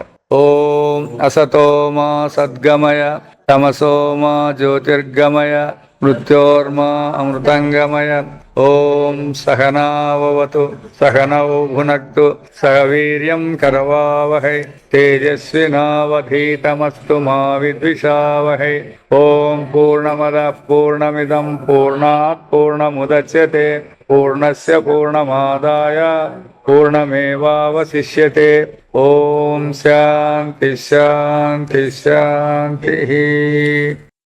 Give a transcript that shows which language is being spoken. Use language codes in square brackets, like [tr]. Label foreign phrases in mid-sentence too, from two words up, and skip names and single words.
[sa] ఓం అసతోమా సద్గమయ తమసోమా జ్యోతిర్గమయ మృత్యోర్మా అమృతంగమయ. ఓం సహనావతు సహనౌ భునక్తు సహ వీర్యం కరవావహై తేజస్వినావధీతమస్తు మా విద్విషావహై. ఓం పూర్ణమద పూర్ణమిదం పూర్ణాత్ పూర్ణముదచ్యతే పూర్ణస్య పూర్ణమాదాయ పూర్ణమేవావశిష్యతే. ఓం శాంతి శాంతి శాంతి.